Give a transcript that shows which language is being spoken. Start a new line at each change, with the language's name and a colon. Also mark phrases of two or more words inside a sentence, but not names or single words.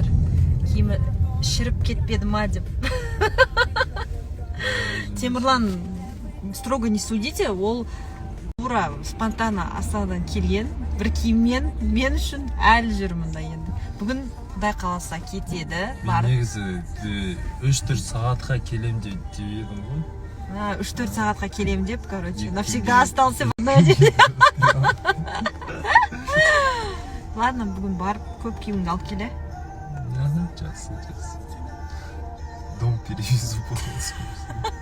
Kazakh: Киімі шіріп кетпеді ма деп. Темірлан,
Russian: строго не судите,
Kazakh: ол тура спонтанно Астанадан келген. Бір киіммен мен үшін әлі жүрмін да енді. Бүгін Құдай қаласа кетеді. Мен негізі 3-4 сағатқа келем деп едім ғой. 3-4 сағатқа келем деп, короче,
Russian: навсегда остался в одной одежде. Ладно,
Kazakh: бүгін барып көп киіміңді алып келе. Жақсы.
Russian: Дом перевезу
Kazakh: болсын.